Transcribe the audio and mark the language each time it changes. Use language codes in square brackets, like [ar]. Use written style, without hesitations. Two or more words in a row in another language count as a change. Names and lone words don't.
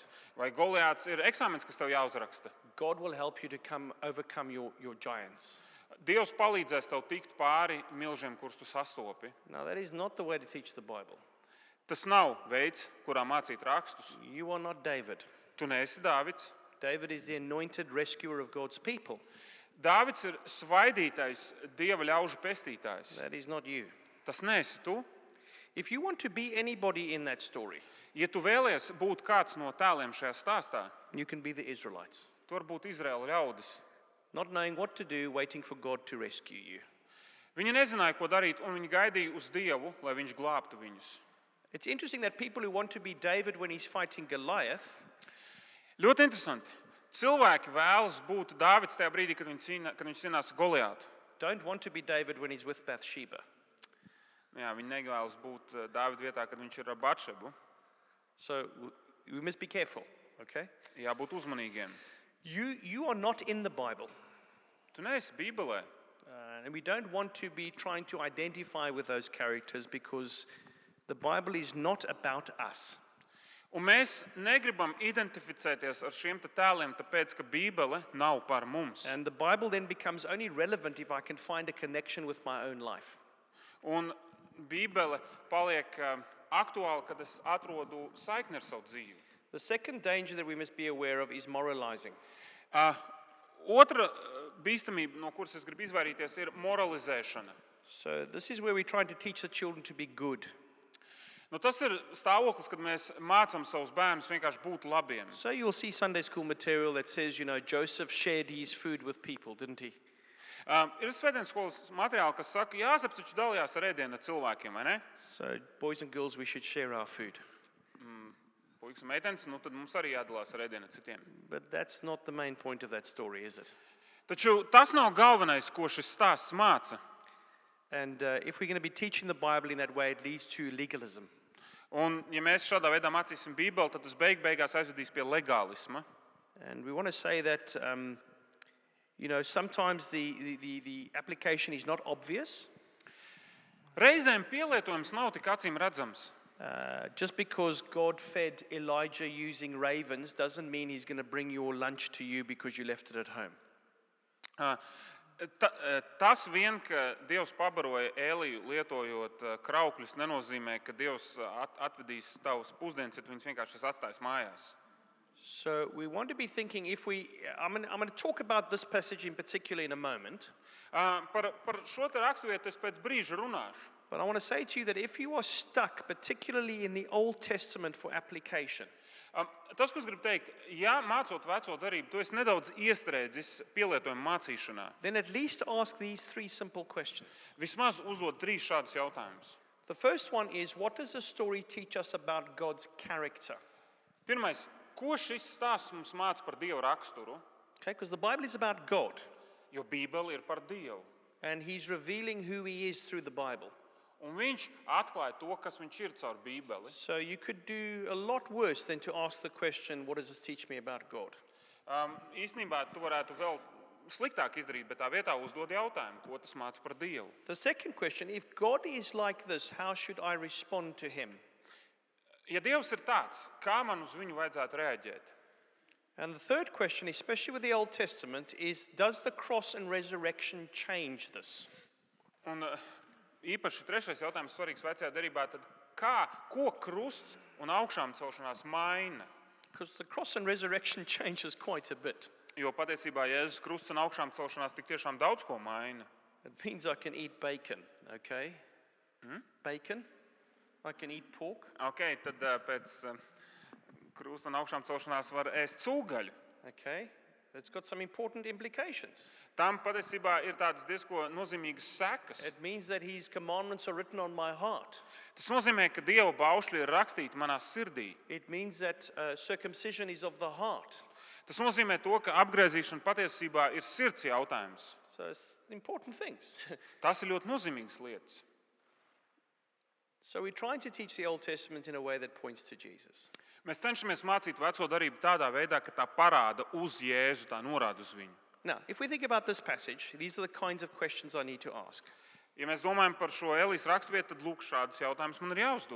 [lv] Vai Goliāts ir eksāmens, kas tev jāuzraksta? [en] God will help you to overcome your giants. [lv] Dievs palīdzēs tev tikt pāri milžiem, kurus tu sastopi. [en] Now, that is not the way to teach the Bible. [lv] Tas nav veids, kurā mācīt rakstus. [en] You are not David. [lv] Tu neesi Dāvids. [en] David is the anointed rescuer of God's people. [lv] Dāvids ir svaidītais Dieva ļaužu pestītājs. [en] That is not you. [lv] Tas neesi tu. [en] If you want to be anybody in that story, [lv] Ja tu vēlies būt kāds no tēliem šajā stāstā, [en] you can be the Israelites, [lv] tu vari būt Izraēla ļaudis. [en] not knowing what to do, waiting for God to rescue you. [lv] Viņi nezināja, ko darīt, un viņi gaidīja uz Dievu, lai viņš glābtu viņus. [en] It's interesting that people who want to be David when he's fighting Goliath [lv] Ļoti interesanti. Cilvēki vēlas būt Dāvids tajā brīdī, kad viņš cīnās Goliātu. [en] don't want to be David when he's with Bathsheba. [lv] Jā, viņi nevēlas būt Dāvida vietā, kad viņš ir ar Batšebu. [en] So we must be careful, okay? [lv] Jābūt uzmanīgiem. [en] You are not in the Bible. [lv] Tu neesi Bībelē. [en] And we don't want to be trying to identify with those characters because the Bible is not about us. [lv] Un mēs negribam identificēties ar šiem te tēliem, tāpēc, ka Bībele nav par mums. [en] And the Bible then becomes only relevant if I can find a connection with my own life. [lv] Un Bībele paliek aktuāla, kad es atrodu saikni ar savu dzīvi. [en] The second danger that we must be aware of is moralizing. [lv] Otra bīstamība, no kuras es gribu izvairīties, ir moralizēšana. [en] So this is where we're trying to teach the children to be good. [lv] Nu, tas ir stāvoklis, kad mēs mācām savus bērnus vienkārši būt labiem. [en] So you'll see Sunday school material that says, Joseph shared his food with people, didn't he? [lv] Ir svētdienas skolas materiāli, kas saka, Jāzeps taču dalījās ar ēdienu ar cilvēkiem, vai ne? [en] So boys and girls, we should share our food. [lv] Puikas un meitenes, nu tad mums arī jādalās ar ēdienu ar citiem. [en] But that's not the main point of that story, is it? [lv] Taču tas nav galvenais, ko šis stāsts māca. [en] And if we're going to be teaching the Bible in that way, it leads to legalism. [lv] Un, ja mēs šādā veidā mācīsim Bībeli, tad tas beigās aizvedīs pie legālisma. [en] And we want to say that, sometimes the application is not obvious. [lv] Reizēm pielietojums nav tik acīm redzams. [en] Just because God fed Elijah using ravens doesn't mean he's going to bring your lunch to you because you left it at home. [lv] Tas vien, ka Dievs pabaroja Ēliju lietojot kraukļus, nenozīmē, ka Dievs atvedīs tavus pusdienas, ja tu viņus vienkārši atstājis mājās. [en] So we want to be thinking, I'm going to talk about this passage in particular in a moment. [lv] Par šo te raksturvietu es pēc brīža runāšu. [en] But I want to say to you that if you are stuck, particularly in the Old Testament for application, [lv] Tas, ko es gribu teikt, ja mācot veco darību, tu esi nedaudz iestrēdzis pielietojumu mācīšanā, [en] then at least ask these three simple questions. [lv] vismaz uzdod 3 šādus jautājumus. [en] The first one is, what does the story teach us about God's character? [lv] Pirmais, ko šis stāsts mums māca par Dieva raksturu? [en] Okay, because the Bible is about God, [lv] Jo Bībele ir par Dievu. [en] and he's revealing who he is through the Bible. [lv] Un viņš atklāja to, kas viņš ir caur Bībeli. [en] So you could do a lot worse than to ask the question, what does this teach me about God? [lv] Īstenībā tu varētu vēl sliktāk izdarīt, bet tā vietā uzdod jautājumu, ko tas māca par Dievu. [en] The second question, if God is like this, how should I respond to him? [lv] Ja Dievs ir tāds, kā man uz viņu vajadzētu reaģēt? [en] And the third question, especially with the Old Testament, is, does the cross and resurrection change this? [lv] Un īpaši trešais jautājums svarīgs vecajā derībā, tad ko krusts un augšām celšanās maina? [en] Because the cross and resurrection changes quite a bit. [lv] Jo patiesībā Jēzus krusts un augšām celšanās tik tiešām daudz ko maina. [en] It means I can eat bacon, okay? Bacon. I can eat pork. [lv] Ok, tad pēc krusta un augšām celšanās var ēst cūgaļu. [en] Okay. It's got some important implications. [lv] Tam patiesībā ir tādas diezko nozīmīgas sekas. [en] It means that his commandments are written on my heart. [lv] Tas nozīmē, ka Dieva baušļi ir rakstīti manā sirdī. [en] It means that circumcision is of the heart. [lv] Tas nozīmē to, ka apgriezīšana patiesībā ir sirds jautājums. [en] So it's important things. [lv] Tas ir ļoti nozīmīgas lietas. [en] So we're trying to teach the Old Testament in a way that points to Jesus. [lv] Mēs cenšamies mācīt veco darību tādā veidā, ka tā parāda uz Jēzu, tā norāda uz viņu. [en] Now, if we think about this passage, these are the kinds of questions I need to ask. [lv] Ja mēs domājam par šo Elijas raksturvietu, tad lūk, šādas jautājumas man ir jāuzdod.